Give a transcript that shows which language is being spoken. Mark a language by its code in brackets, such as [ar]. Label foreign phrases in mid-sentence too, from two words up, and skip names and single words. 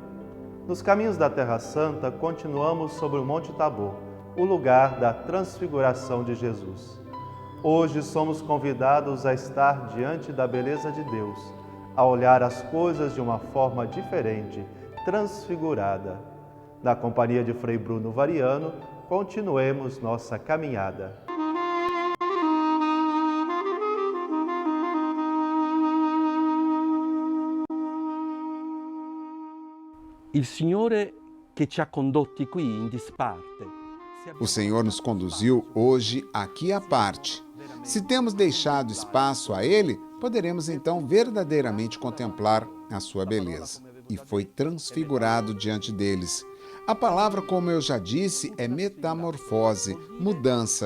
[pt] Nos caminhos da Terra Santa, continuamos sobre o Monte Tabor, o lugar da transfiguração de Jesus. Hoje somos convidados a estar diante da beleza de Deus, a olhar as coisas de uma forma diferente, transfigurada. Na companhia de Frei Bruno Variano, continuemos nossa caminhada. [it] Il Signore che ci ha condotti qui in disparte. [pt] O Senhor nos conduziu hoje aqui à parte. Se temos deixado espaço a Ele, poderemos então verdadeiramente contemplar a sua beleza. E foi transfigurado diante deles. A palavra, como eu já disse, é metamorfose, mudança.